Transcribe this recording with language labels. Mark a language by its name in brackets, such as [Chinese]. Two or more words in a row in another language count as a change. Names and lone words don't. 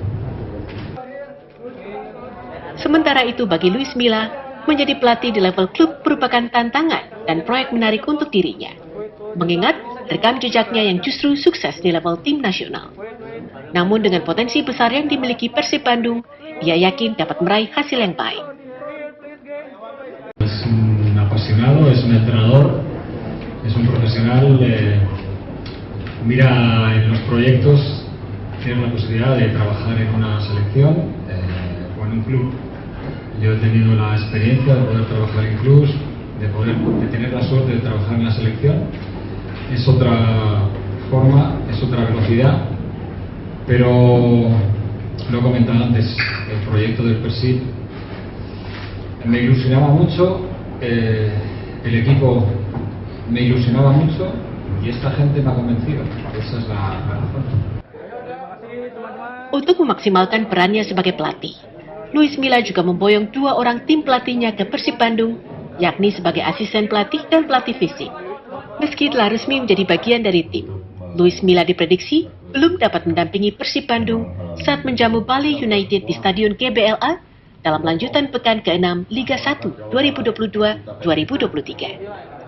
[Indonesian] Sementara itu bagi Luis Milla, menjadi pelatih di level klub merupakan tantangan dan proyek menarik untuk dirinya. Mengingat rekam jejaknya yang justru sukses di level tim nasional. Namun dengan potensi besar yang dimiliki Persib Bandung, ia yakin dapat meraih hasil yang baik. [Spanish] Es un apasionado, es un entrenador, es un profesional, mira en los proyectos, tiene la posibilidad de trabajar en una selección o en un club. Yo he tenido la experiencia de poder trabajar en clubs, de tener la suerte de trabajar en la selección. Es otra forma, es otra velocidad, pero lo he comentado antes, el proyecto del Persib me ilusionaba mucho, el equipo me ilusionaba mucho y esta gente me ha convencido. Esa es la razón. [Indonesian] Untuk memaksimalkan perannya sebagai pelatih, Luis Milla juga memboyong 2 orang tim pelatihnya ke Persib Bandung, yakni sebagai asisten pelatih dan pelatih fisik. Meski telah resmi menjadi bagian dari tim, Luis Milla diprediksi belum dapat mendampingi Persib Bandung saat menjamu Bali United di Stadion GBLA dalam lanjutan pekan ke-6 Liga 1 2022-2023.